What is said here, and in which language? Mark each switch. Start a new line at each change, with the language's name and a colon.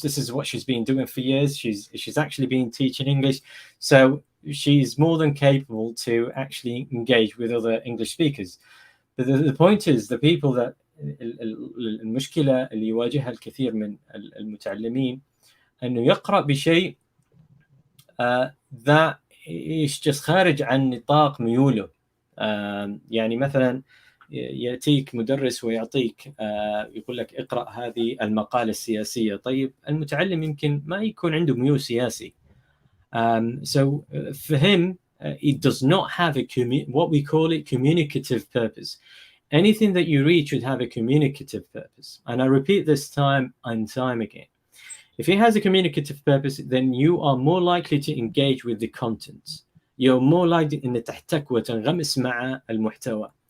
English: This is what she's been doing for years. She's actually been teaching English, so she's more than capable to actually engage with other English speakers. But the point is, the people that
Arabic: المشكلة اللي يواجهها الكثير من المتعلمين أنه يقرأ بشيء ذا
English: just
Arabic: خارج عن نطاق ميوله. يعني مثلا يأتيك مدرس ويعطيك يقول لك اقرأ هذه المقالة السياسية. طيب المتعلم يمكن ما يكون عنده ميول سياسي.
English: So for him, it does not have what we call it communicative purpose. Anything that you read should have a communicative purpose. And I repeat this time and time again. If it has a communicative purpose, then you are more likely to engage with the content. You're more likely
Arabic: أن تحتك وتنغمس مع المحتوى.